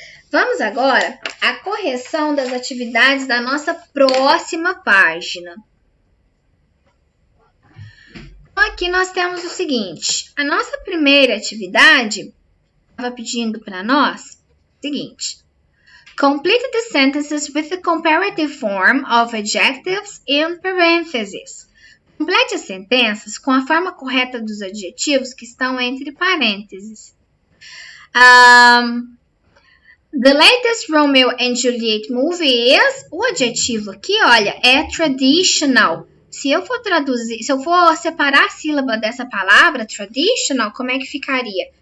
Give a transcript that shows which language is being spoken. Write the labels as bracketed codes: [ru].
[pt] Vamos agora à correção das atividades da nossa próxima página. Então, aqui nós temos o seguinte. A nossa primeira atividade estava pedindo para nós o seguinte. [en] Complete the sentences with the comparative form of adjectives in parentheses. [pt] Complete as sentenças com a forma correta dos adjetivos que estão entre parênteses. [en] The latest Romeo and Juliet movie is... [pt] O adjetivo aqui, olha, é [en] traditional. [pt] Se eu for traduzir, se eu for separar a sílaba dessa palavra, traditional, como é que ficaria?